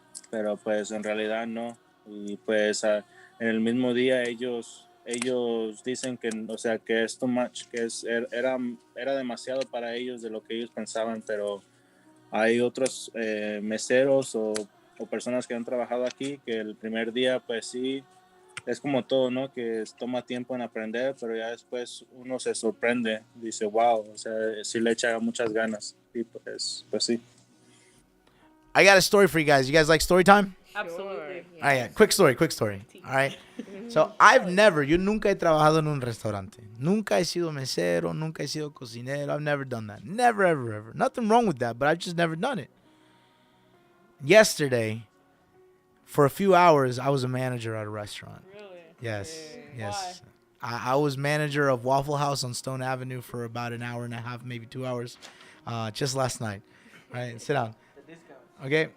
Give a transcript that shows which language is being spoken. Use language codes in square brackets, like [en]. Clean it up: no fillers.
[es] Pero pues en realidad no. Y pues en el mismo día ellos dicen que, o sea, que es too much, que era demasiado para ellos de lo que ellos pensaban, pero hay otros meseros o personas que han trabajado aquí que el primer día pues sí, es como todo, ¿no? Que toma tiempo en aprender, pero ya después uno se sorprende, dice, wow, o sea, sí le echa muchas ganas, y pues sí. [en] I got a story for you guys. You guys like story time? Absolutely. All right, yeah. Quick story. All right. [es] So, yo nunca he trabajado en un restaurante. Nunca he sido mesero, nunca he sido cocinero. [en] I've never done that. Never, ever, ever. Nothing wrong with that, but I've just never done it. Yesterday, for a few hours, I was a manager at a restaurant. Really? Yes. Why? I was manager of Waffle House on Stone Avenue for about an hour and a half, maybe 2 hours, just last night. All right, sit down. Okay.